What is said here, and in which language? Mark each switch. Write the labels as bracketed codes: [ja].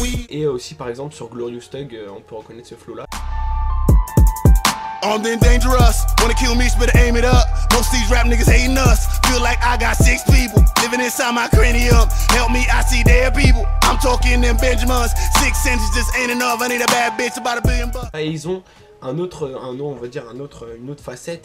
[fr] Et aussi par exemple sur Glorious Thug, on peut reconnaître ce flow là. [en] Armed and dangerous, wanna kill me, but aim it up. Most these rap niggas hating us. Feel like I got 6 people living inside my cranium. Help me, I see their people. I'm talking them Benjamins. 6 cents just ain't enough. I need a bad bitch about $1 billion. [fr] Et ils ont une autre facette.